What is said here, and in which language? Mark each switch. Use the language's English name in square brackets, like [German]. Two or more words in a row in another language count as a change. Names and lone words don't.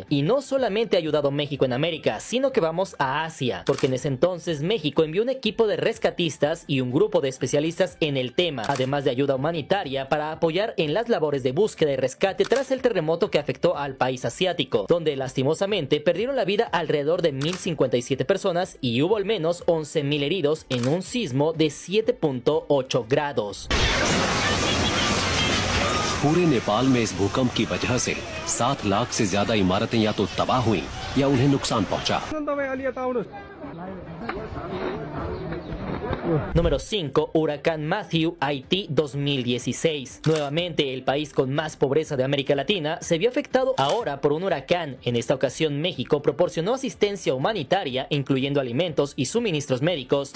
[Spanish] Y no solamente ha ayudado México en América, sino que vamos a Asia, porque en ese entonces México envió un equipo de rescatistas y un grupo de especialistas en el tema, además de ayuda humanitaria para apoyar en las labores de búsqueda y rescate tras el terremoto que afectó al país asiático, donde lastimosamente perdieron la vida alrededor de 1,057 personas y hubo al menos 11,000 heridos en un sismo de 7.8 grados. [Hindi] पूरे नेपाल में इस भूकंप की वजह से 7 लाख से ज्यादा इमारतें या तो तबाह हुई या उन्हें नुकसान पहुंचा। [Spanish] Número 5. Huracán Matthew, Haití 2016. Nuevamente, el país con más pobreza de América Latina se vio afectado ahora por un huracán. En esta ocasión, México proporcionó asistencia humanitaria, incluyendo alimentos y suministros médicos.